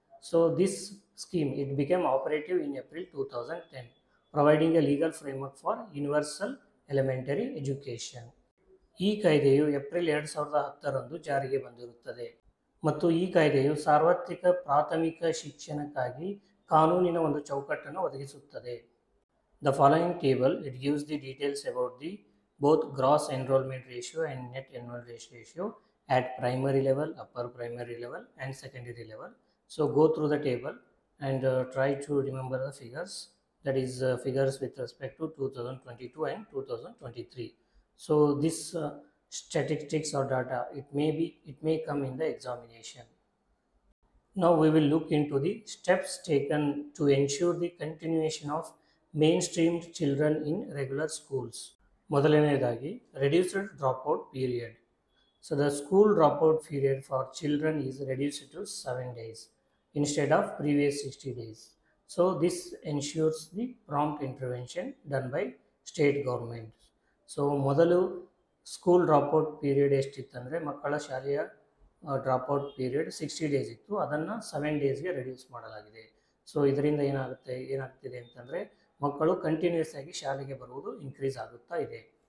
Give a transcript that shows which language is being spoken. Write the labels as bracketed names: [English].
[English] So this scheme it became operative in April 2010, providing a legal framework for universal elementary education. [Kannada] ಈ ಕಾಯ್ದೆಯು April 2010ರಂದು ಜಾರಿಗೆ ಬಂದಿರುತ್ತದೆ ಮತ್ತು ಈ ಕಾಯ್ದೆಯು ಸಾರ್ವತ್ರಿಕ ಪ್ರಾಥಮಿಕ ಶಿಕ್ಷಣಕ್ಕಾಗಿ ಕಾನೂನಿನ ಒಂದು ಚೌಕಟ್ಟನ್ನು ಒದಗಿಸುತ್ತದೆ. [English] The following table, it gives the details about the both gross enrollment ratio and net enrollment ratio at primary level, upper primary level and secondary level. So go through the table and try to remember the figures, that is figures with respect to 2022 and 2023. So this statistics or data, it may come in the examination. Now we will look into the steps taken to ensure the continuation of mainstreamed children in regular schools. [Kannada] ಮೊದಲನೆಯದಾಗಿ [English] reduced dropout period. So the school dropout period for children is reduced to 7 days instead of previous 60 days. So this ensures the prompt intervention done by state government. [Kannada] So ಮೊದಲು school ಡ್ರಾಪೌಟ್ period ಎಷ್ಟಿತ್ತಂದರೆ ಮಕ್ಕಳ ಶಾಲೆಯ ಡ್ರಾಪೌಟ್ period 60 days ಇತ್ತು, ಅದನ್ನು 7 ಡೇಸ್ಗೆ reduce ಮಾಡಲಾಗಿದೆ. So ಇದರಿಂದ ಏನಾಗ್ತಿದೆ ಅಂತಂದರೆ ಮಕ್ಕಳು ಕಂಟಿನ್ಯೂಸ್ ಆಗಿ ಶಾಲೆಗೆ ಬರುವುದು ಇನ್ಕ್ರೀಸ್ ಆಗುತ್ತಾ ಇದೆ.